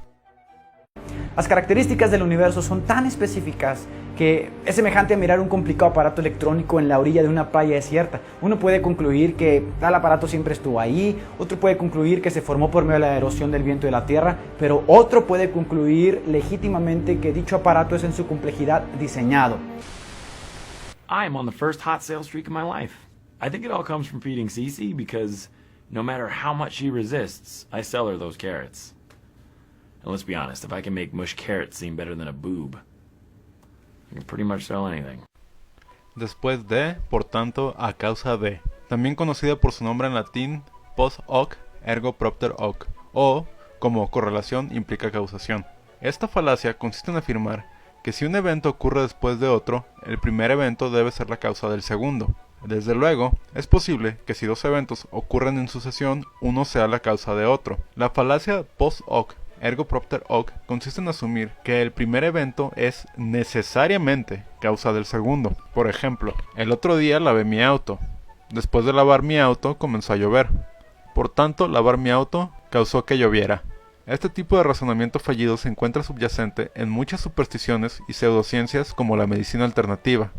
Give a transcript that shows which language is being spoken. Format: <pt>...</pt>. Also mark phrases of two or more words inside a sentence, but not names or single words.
<es>Las características del universo son tan específicas que es semejante a mirar un complicado aparato electrónico en la orilla de una playa desierta. Uno puede concluir que tal aparato siempre estuvo ahí, otro puede concluir que se formó por medio de la erosión del viento de la Tierra, pero otro puede concluir legítimamente que dicho aparato es en su complejidad diseñado.</es> <en>I am on the first hot sale streak of my life. I think it all comes from feeding Cece because no matter how much she resists, I sell her those carrots. And let's be honest, if I can make mush carrots seem better than a boob, I can pretty much sell anything.</en> <es>Después de, por tanto, a causa de. También conocida por su nombre en latín</es> <la>post hoc ergo propter hoc,</la> <es>o como correlación implica causación. Esta falacia consiste en afirmar que si un evento ocurre después de otro, el primer evento debe ser la causa del segundo. Desde luego, es posible que si dos eventos ocurren en sucesión, uno sea la causa de otro. La falacia</es> <la>post hoc ergo propter hoc</la> <es>consiste en asumir que el primer evento es necesariamente causa del segundo. Por ejemplo, el otro día lavé mi auto. Después de lavar mi auto comenzó a llover. Por tanto, lavar mi auto causó que lloviera. Este tipo de razonamiento fallido se encuentra subyacente en muchas supersticiones y pseudociencias como la medicina alternativa.</es>